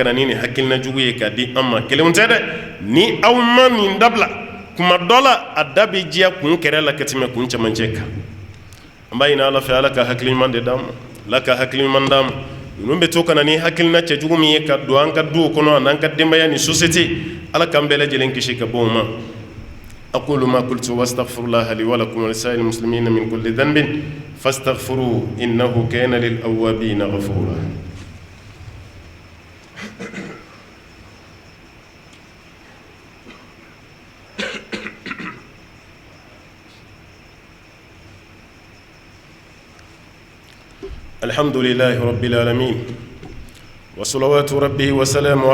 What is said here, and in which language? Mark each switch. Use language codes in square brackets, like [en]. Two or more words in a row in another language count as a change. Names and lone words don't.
[bm] na ni nin hakilina jugu ye k'a di an ma kelenw tɛ dɛ ni aw ma nin dabila kuma dɔ la a da bɛ diya kun kɛrɛ la ka tɛmɛ kun cɛmancɛ kan an b'a ɲini ala fɛ ala ka hakili ɲuman de d'an ma ala ka hakili ɲuman d'an ma ninnu bɛ to ka na ni hakilina cɛjugu min ye ka don an ka duw kɔnɔ a n'an ka denbaya ni société ala k'an bɛɛ lajɛlen kisi ka bɔ o ma [ar] أقول ما قلت واستغفر الله لي ولكم ولسائر المسلمين من كل ذنب فاستغفروه إنه كان للأوابين غفورا الحمد لله رب العالمين وصلوات ربه وسلامه